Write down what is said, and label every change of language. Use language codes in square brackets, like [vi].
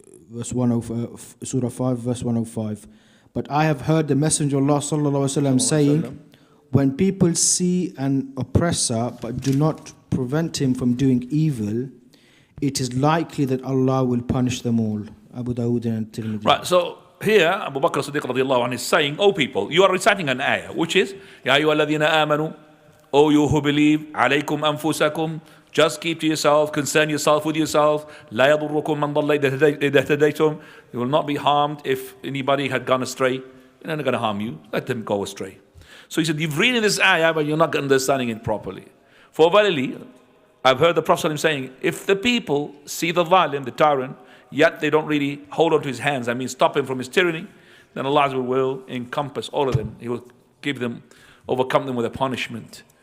[en] Verse 105, Surah 5, verse 105. But I have heard the Messenger of Allah sallallahu alaihi wasallam saying, when people see an oppressor but do not prevent him from doing evil, it is likely that Allah will punish them all. Abu Dawood and Tirmidhi. Right, so here Abu Bakr as-Siddiq radiallahu anhu is saying, O people, you are reciting an ayah, which is, Ya ayyuhalladhina amanu, O you who believe, alaykum anfusakum, just keep to yourself, concern yourself with yourself. [ar] لا يضركم من ضل إذا اهتديتم. [en] You will not be harmed if anybody had gone astray. They're not going to harm you. Let them go astray. So he said, you've read this ayah, but you're not understanding it properly. For verily, I've heard the Prophet saying, if the people see the zalim, the tyrant, yet they don't really hold on to his hands, I mean stop him from his tyranny, then Allah will encompass all of them. He will overcome them with a punishment.